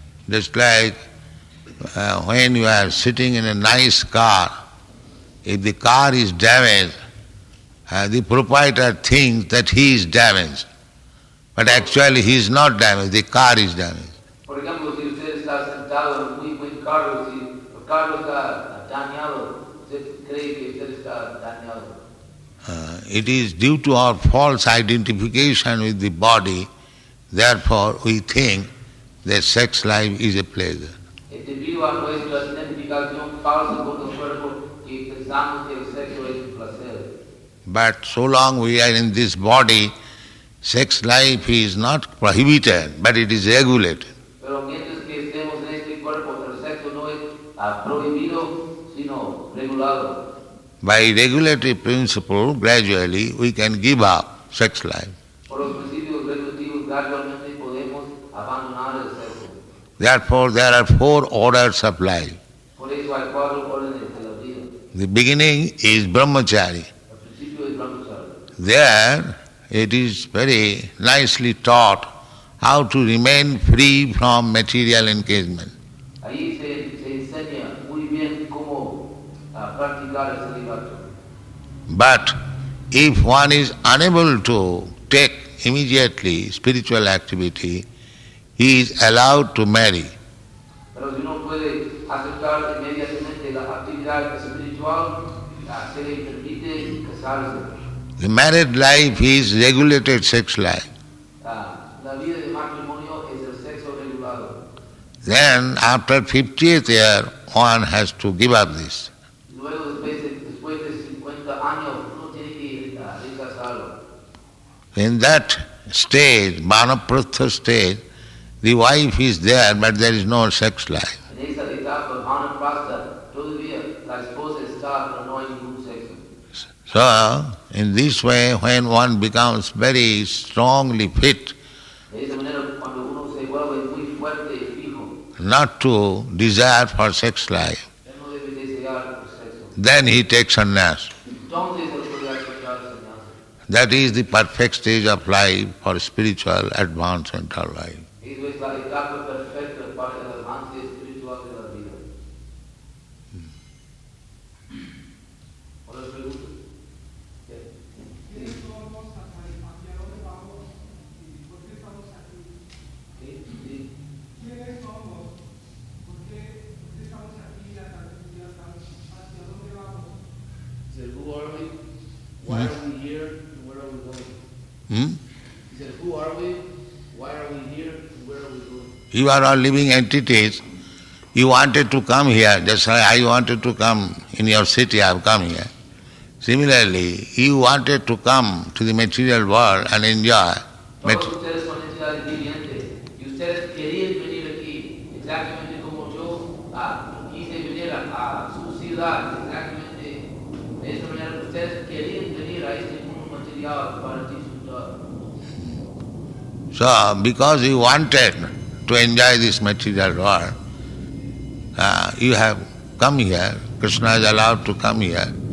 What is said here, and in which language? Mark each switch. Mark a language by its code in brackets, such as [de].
[en] Just like when you are sitting in a nice car, if the car is damaged, the proprietor thinks that he is damaged. But actually he is not damaged, the car is damaged. [es] Por ejemplo, si usted está sentado en un muy buen carro, si el carro está dañado, usted cree que usted está dañado. [en] It is due to our false identification with the body, therefore we think that sex life is a pleasure. [es] Es debido a nuestra identificación falsa con el cuerpo que pensamos que el sexo es un placer. [en] But so long we are in this body, sex life is not prohibited, but it is regulated. [es] Pero mientras que estemos en este cuerpo, el sexo no es prohibido, sino regulado. [en] By regulatory principle, gradually we can give up sex life. [es] Por los principios regulativos, gradualmente podemos abandonar el sexo. [en] Therefore, there are 4 orders of life. [es] Por eso hay 4 órdenes de la vida. [en] The beginning is brahmachari. [es] El principio es brahmachari. [en] There it is very nicely taught how to remain free from material engagement. [es] Ahí se enseña muy bien cómo practicar el celibato. [en] But if one is unable to take immediately spiritual activity, he is allowed to marry. [es] Pero si no puede aceptar inmediatamente la actividad espiritual, se le permite casarse. [en] The married life is regulated sex life. [es] La vida de matrimonio es el sexo regulado. [en] Then after 50th year, one has to give up this. [es] Luego, después de 50 años, uno tiene que rechazarlo. [en] In that stage, vanaprastha stage, the wife is there, but there is no sex life. [es] En esa etapa, vanaprastha, todavía la esposa está, pero no hay ningún sexo. [en] So, in this way, when one becomes very strongly fit, [es] De esa manera, cuando uno se vuelve muy fuerte y fijo, [en] not to desire for sex life, [es] él no debe desear el sexo. [en] then he takes sannyas. [es] Entonces, él puede aceptar el sannyasa. [en] That is the perfect stage of life for spiritual advancement of life. [es] Eso es la etapa perfecta para el avance espiritual de la vida. ¿Otras preguntas? ¿Quiénes somos? ¿Hacia dónde vamos? ¿Y por qué estamos aquí? ¿Quiénes somos? ¿Por qué estamos aquí? ¿Hacia dónde vamos? [en] He said, who are we? Why are we here? And where are we going? He said, who are we? Why are we here? And where are we going? You are all living entities. You wanted to come here, just like I wanted to come in your city, I have come here. Similarly, you wanted to come to the material world and enjoy. [es] Todos ustedes son entidades vivientes y ustedes querían venir aquí, exactamente como yo quise venir a su ciudad, exactamente de esta manera ustedes querían venir a este mundo material para disfrutar. [en] So, because you wanted to enjoy this material world, you have come here. Krishna is allowed to come here.